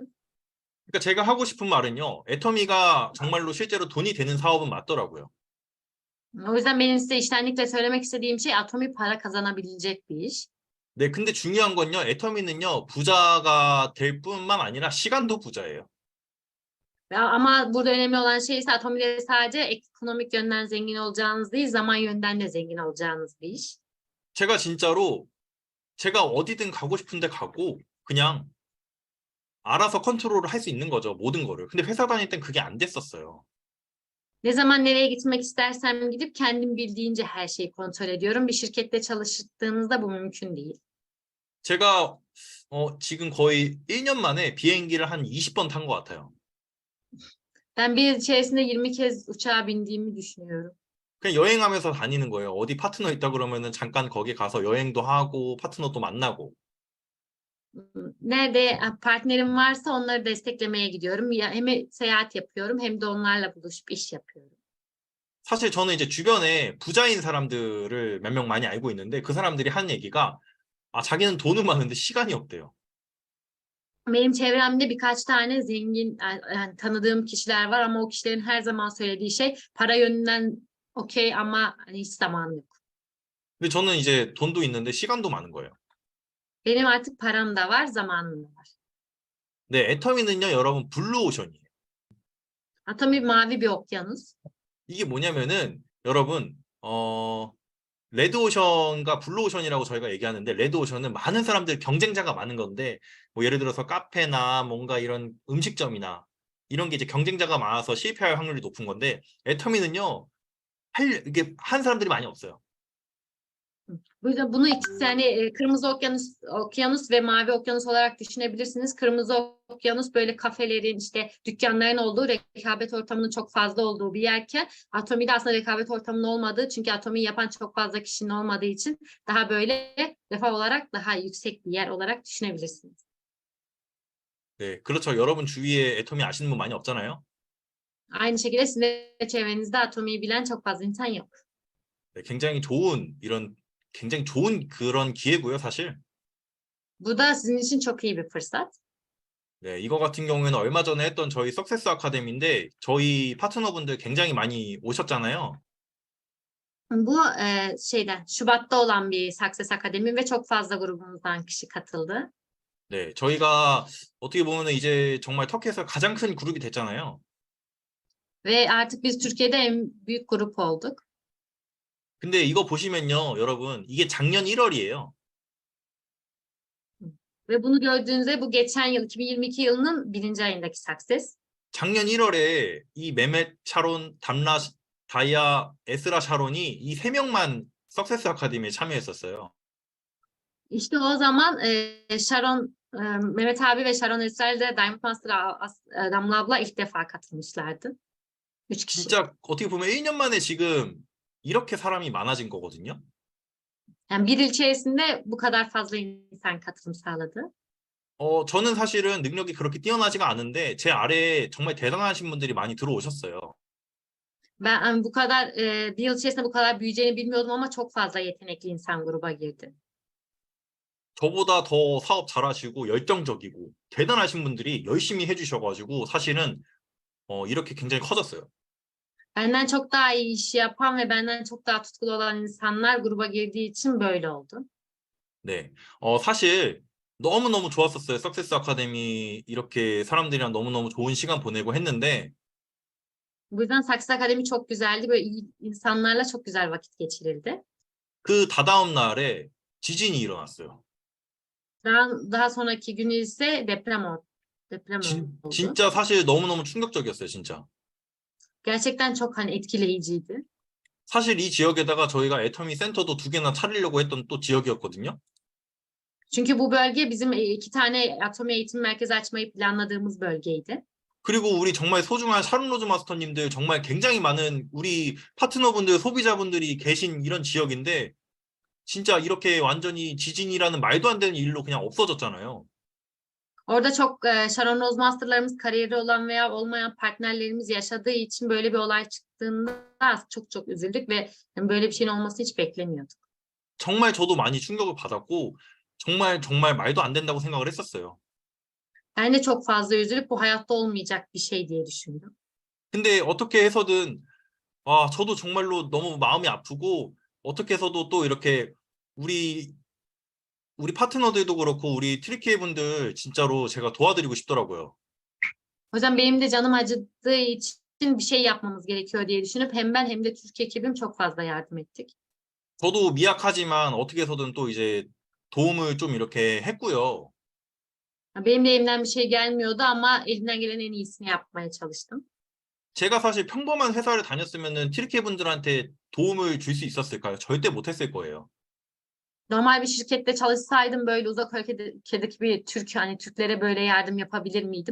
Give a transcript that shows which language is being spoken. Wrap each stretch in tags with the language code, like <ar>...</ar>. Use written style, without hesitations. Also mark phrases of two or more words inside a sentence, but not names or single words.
<ko>그러니까 제가 하고 싶은 말은요. 애터미가 정말로 실제로 돈이 되는 사업은 맞더라고요.</ko> <tr>O yüzden benim size içtenlikle söylemek istediğim şey Atomi para kazanabilecek bir iş.</tr> <ko>네, 근데 중요한 건요. 애터미는요. 부자가 될 뿐만 아니라 시간도 부자예요.</ko> <tr>Ama burada önemli olan şey ise Atomi'de sadece ekonomik yönden zengin olacağınız değil, zaman yönden de zengin olacağınız bir iş.</tr> <ko>제가 진짜로 제가 어디든 가고 싶은데 가고 그냥 알아서 컨트롤을 할 수 있는 거죠. 모든 거를. 근데 회사 다닐 땐 그게 안 됐었어요.</ko> <tr>Ne zaman nereye gitmek istersem gidip kendim bildiğince her şeyi kontrol ediyorum. Bir şirkette çalıştığınızda bu mümkün değil.</tr> <ko>제가 지금 거의 1년 만에 비행기를 한 20번 탄 것 같아요.</ko> <tr>Ben bir yıl içerisinde 20 kez uçağa bindiğimi düşünüyorum.</tr> <ko>그냥 여행하면서 다니는 거예요. 어디 파트너 있다 그러면은 잠깐 거기 가서 여행도 하고 파트너도 만나고.</ko> <tr>Nerede partnerim varsa onları desteklemeye gidiyorum. Ya hem seyahat yapıyorum hem de onlarla buluşup iş yapıyorum.</tr> <ko>사실 저는 이제 주변에 부자인 사람들을 몇 명 많이 알고 있는데 그 사람들이 하는 얘기가 자기는 돈은 많은데 시간이 없대요.</ko> <tr>Benim çevremde birkaç tane zengin yani tanıdığım kişiler var ama o kişilerin her zaman söylediği şey para yönünden okey ama hani hiç zamanım yok.</tr> <ko>근데 저는 이제 돈도 있는데 시간도 많은 거예요.</ko> <tr>Benim artık param da var, zamanım da var.</tr> <ko>네, 애터미는요, 여러분 블루오션이에요.</ko> <tr>Atomi mavi bir okyanus.</tr> <ko>이게 뭐냐면은 여러분 레드오션과 블루오션이라고 저희가 얘기하는데 레드오션은 많은 사람들 경쟁자가 많은 건데 뭐 예를 들어서 카페나 뭔가 이런 음식점이나 이런 게 이제 경쟁자가 많아서 실패할 확률이 높은 건데 애터미는요 이게 한 사람들이 많이 없어요.</ko> <tr>Bu yüzden bunu ikisi yani kırmızı okyanus ve mavi okyanus olarak düşünebilirsiniz. Kırmızı okyanus böyle kafelerin işte dükkanların olduğu rekabet ortamının çok fazla olduğu bir yerken Atomi'de aslında rekabet ortamının olmadığı çünkü Atomi'yi yapan çok fazla kişinin olmadığı için daha böyle refah olarak daha yüksek bir yer olarak düşünebilirsiniz.</tr> <ko>네, 그렇죠. 여러분 주위에 애터미 아시는 분 많이 없잖아요.</ko> <tr>Aynı şekilde sizin de çevrenizde Atomi'yi bilen çok fazla insan yok.</tr> <ko>네, 굉장히 좋은 그런 기회고요, 사실.</ko> <tr>Bu da sizin için çok iyi bir fırsat.</tr> <ko>네, 이거 같은 경우에는 얼마 전에 했던 저희 석세스 아카데미인데 저희 파트너분들 굉장히 많이 오셨잖아요.</ko> <tr>Bu Şubat'ta olan bir Success Akademi ve çok fazla grubumuzdan kişi katıldı.</tr> <ko>네, 저희가 어떻게 보면은 이제 정말 터키에서 가장 큰 그룹이 됐잖아요.</ko> <tr>Ve artık biz Türkiye'de en büyük grup olduk.</tr> <ko>근데 이거 보시면요, 여러분, 이게 작년 1월이에요.</ko> <tr>Ve bunu gördüğünüzde bu geçen yıl 2022 yılının 1. ayındaki Success.</tr> <ko>작년 1월에 이 메멧 샤론, 담라, 다이아, 에스라 샤론이 이 세 명만 석세스 아카데미에 참여했었어요.</ko> <tr>İşte o zaman Sharon, Mehmet abi ve Sharon Esra'yla da Diamond Master Damla abla ilk defa katılmışlardı. 3 kişi.</tr> <ko>진짜 어떻게 보면 1년 만에 지금 이렇게 사람이 많아진 거거든요.</ko> <tr>Yani bir yıl içerisinde bu kadar fazla insan katılım sağladı.</tr> <ko>저는 사실은 능력이 그렇게 뛰어나지가 않은데 제 아래에 정말 대단하신 분들이 많이 들어오셨어요.</ko> <tr>Ben bu kadar bir yıl içerisinde bu kadar büyüyeceğini bilmiyordum ama çok fazla yetenekli insan gruba girdi.</tr> <ko>저보다 더 사업 잘하시고 열정적이고 대단하신 분들이 열심히 해주셔가지고 사실은 이렇게 굉장히 커졌어요.</ko> <tr>Benden çok daha iyi iş yapan ve benden çok daha tutkulu olan insanlar gruba girdiği için böyle oldu.</tr> <ko>네, 사실 너무너무 좋았었어요. 석세스 아카데미 이렇게 사람들이랑 너무너무 좋은 시간 보내고 했는데</ko> <tr>Bu yüzden Success Akademi çok güzeldi. Böyle iyi insanlarla çok güzel vakit geçirildi.</tr> <ko>그 다다음 날에 지진이 일어났어요.</ko> <tr>Daha sonraki günü ise deprem oldu.</tr> <ko>진짜 사실 너무너무 충격적이었어요, 진짜.</ko> <tr>Gerçekten çok hani etkileyiciydi.</tr> <ko>사실 이 지역에다가 저희가 애터미 센터도 2개나 차리려고 했던 또 지역이었거든요.</ko> <tr>Çünkü bu bölge bizim 2 tane Atomi eğitim merkezi açmayı planladığımız bölgeydi.</tr> <ko>그리고 우리 정말 소중한 샤론 로즈 마스터님들 정말 굉장히 많은 우리 파트너분들, 소비자분들이 계신 이런 지역인데 진짜 이렇게 완전히 지진이라는 말도 안 되는 일로 그냥 없어졌잖아요.</ko> <tr>Orada çok Sharon Rose Master'larımız kariyeri olan veya olmayan partnerlerimiz yaşadığı için böyle bir olay çıktığında çok çok üzüldük ve yani böyle bir şeyin olmasını hiç beklemiyorduk.</tr> <ko>정말 저도 많이 충격을 받았고 정말 말도 안 된다고 생각을 했었어요.</ko> <tr>Ben de çok fazla üzülüp bu hayatta olmayacak bir şey diye düşündüm.</tr> <ko>근데 어떻게 해서든 저도 정말로 너무 마음이 아프고 어떻게 해서도 또 이렇게 우리 파트너들도 그렇고 우리 트리키에 분들 진짜로 제가 도와드리고 싶더라고요.</ko> <tr>O yüzden benim de canım acıdığı için bir şey yapmamız gerekiyor diye düşünüp hem ben hem de Türkiye ekibim çok fazla yardım ettik.</tr> <ko>저도 미약하지만 어떻게 해서든 또 이제 도움을 좀 이렇게 했고요.</ko> <tr>Benim de elimden bir şey gelmiyordu ama elimden gelen en iyisini yapmaya çalıştım.</tr> <ko>제가 사실 평범한 회사를 다녔으면은 트리키 분들한테 도움을 줄 수 있었을까요? 절대 못했을 거예요.</ko> <tr>Normal bir şirkette çalışsaydım böyle uzak ülkedeki bir Türk hani Türklere böyle yardım yapabilir miydim?</tr>